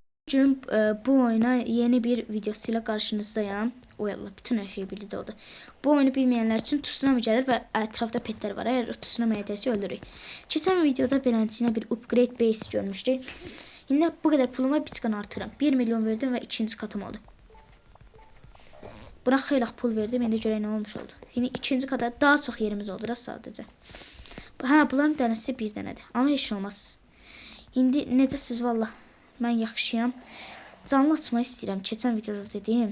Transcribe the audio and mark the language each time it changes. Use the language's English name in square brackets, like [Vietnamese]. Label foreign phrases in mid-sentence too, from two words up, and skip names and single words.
[Turkish] gün bu oyuna yeni bir videosuyla karşınızdayım. Oyallah, bütün her şey birlikte oldu. Bu oyunu bilmeyenler için tsunami gelir ve etrafta petler var. [Azerbaijani] Eğer o tsunami edərsə öldürürük. Keçən videoda beləsinə bir [English] upgrade base [Azerbaijani] görmüşdük. [Turkish] Şimdi bu kadar puluma biçkan artıram. 1 milyon verdim ve ikinci katım oldu. [Azerbaijani] Buna xeyli pul verdim. İndi görək nə olmuş oldu. [Turkish] Şimdi ikinci kata daha çok yerimiz oldu da sadəcə. [Azerbaijani] Bunların dənəsi bir dənədir. Amma heç şey olmaz. İndi necəsiz valla? Mən yaxşıyam. Canlı açmayı istəyirəm. Keçən videoda dediyim.